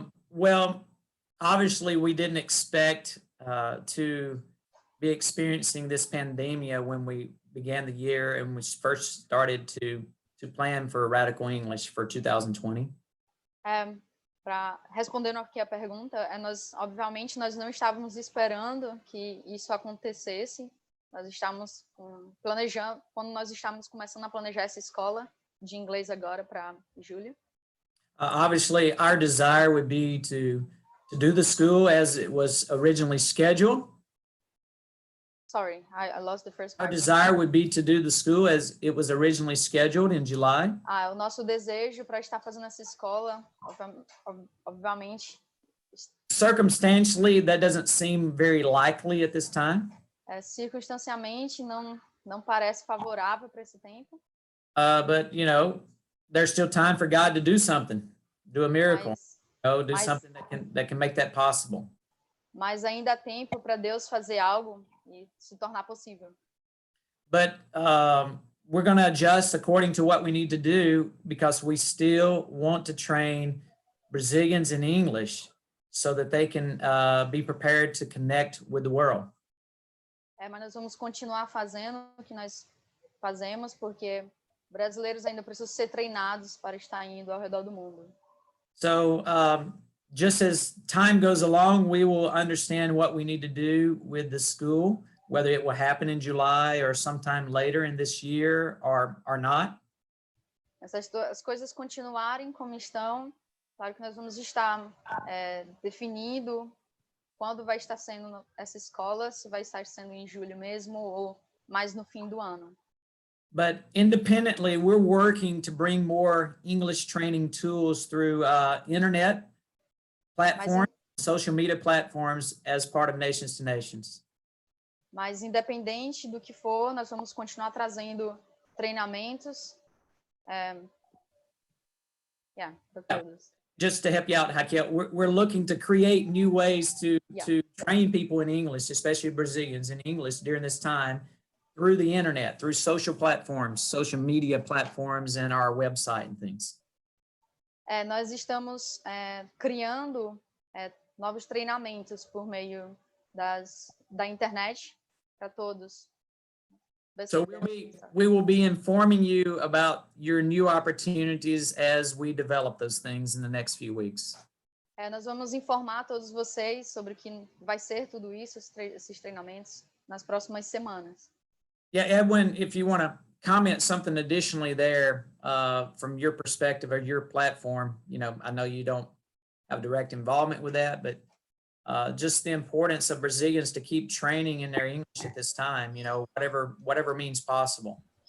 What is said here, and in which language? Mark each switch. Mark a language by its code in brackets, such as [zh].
[en] Well, obviously we didn't expect to be experiencing this pandemia when we began the year and we first started to plan for Radical English for 2020. [pt] Respondendo aqui a pergunta, obviamente nós não estávamos esperando que isso acontecesse. Nós estávamos planejando, quando nós estávamos começando a planejar essa escola de inglês agora para julho. [en] Obviously, our desire would be to do the school as it was originally scheduled. Sorry, I lost the first Our part. desire would be to do the school as it was originally scheduled in July. [pt] O nosso desejo para estar fazendo essa escola, obviamente. [en] Circumstantially, that doesn't seem very likely at this time. [pt] Circunstancialmente, não parece favorável para esse tempo. [en] But you know, there's still time for God to do something, do a miracle, do something that can make that possible. [pt] Mas ainda há tempo para Deus fazer algo e se tornar possível. [en] But we're going to adjust according to what we need to do because we still want to train Brazilians in English so that they can be prepared to connect with the world. [pt] Mas nós vamos continuar fazendo o que nós fazemos porque brasileiros ainda precisam ser treinados para estar indo ao redor do mundo. [en] So just as time goes along, we will understand what we need to do with the school, whether it will happen in July or sometime later in this year or not. [pt] As coisas continuarem como estão, claro que nós vamos estar definindo quando vai estar sendo essa escola, se vai estar sendo em julho mesmo ou mais no fim do ano. [en] But independently, we're working to bring more English training tools through internet platforms, social media platforms as part of Nations to Nations. [pt] Mas independente do que for, nós vamos continuar trazendo treinamentos. Para todos. [en] Just to help you out, Raquel, we're looking to create new ways to train people in English, especially Brazilians in English during this time through the internet, through social platforms, social media platforms, and our website and things. [pt] Nós estamos criando novos treinamentos por meio da internet para todos. [en] So we will be informing you about your new opportunities as we develop those things in the next few weeks. [pt] Nós vamos informar todos vocês sobre o que vai ser tudo isso, esses treinamentos, nas próximas semanas. [en] Yeah, Edwin, if you want to comment something additionally there from your perspective or your platform, you know, I know you don't have direct involvement with that, but just the importance of Brazilians to keep training in their English at this time, you know, whatever means possible.